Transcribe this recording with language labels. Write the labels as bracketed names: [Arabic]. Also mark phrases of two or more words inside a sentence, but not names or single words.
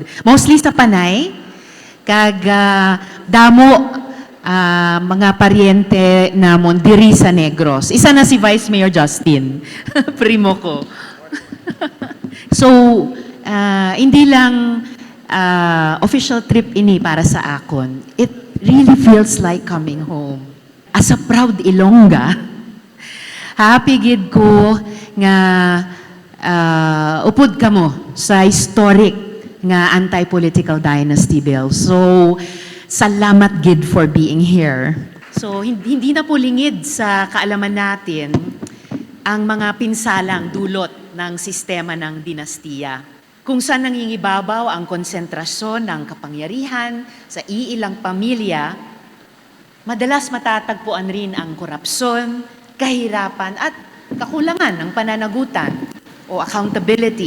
[Hiligaynon] Mostly sa Panay kag damo mga paryente namon diri sa Negros. Isa na si Vice Mayor Justin, primo ko. So, hindi lang official trip ini para sa akon. [English] It really feels like coming home. As a proud Ilongga, [Hiligaynon] happy gid ko nga upod kamo sa historic nga [English] anti-political dynasty bill. [Hiligaynon] So, salamat gid [English] for being here. [Hiligaynon] So, [Filipino] hindi na po lingid sa kaalaman natin ang mga pinsalang dulot ng sistema ng dinastiya. Kung saan nangingibabaw ang konsentrasyon ng kapangyarihan sa iilang pamilya, madalas matatagpuan rin ang korupsyon, kahirapan at kakulangan ng pananagutan o accountability.